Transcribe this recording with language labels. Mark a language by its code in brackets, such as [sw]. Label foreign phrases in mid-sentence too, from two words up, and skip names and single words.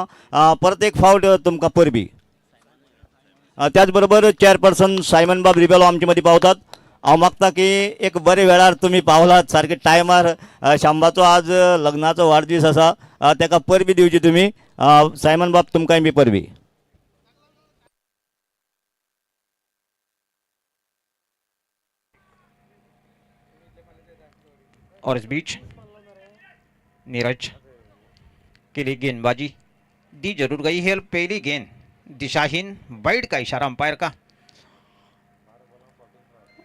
[kok] परत एक फावट तुमकां परबी। त्याच बरोबर चेअरपर्सन सायमन बाब रिबेलो आमचे मदीं पावतात। हांव मागता की एक बरे वेळार तुमी पावलात सारके टायमार। शांबाचो आज लग्नाचो वाडदीस आसा, ताका परबी दिवची तुमी। सायमन बाब तुमकांय बी परबी। [hi] और इस बीच नीरज के लिए गेंदबाजी दी जरूर गई है। पहली गेंद दिशाहीन, वाइड का इशारा अंपायर का।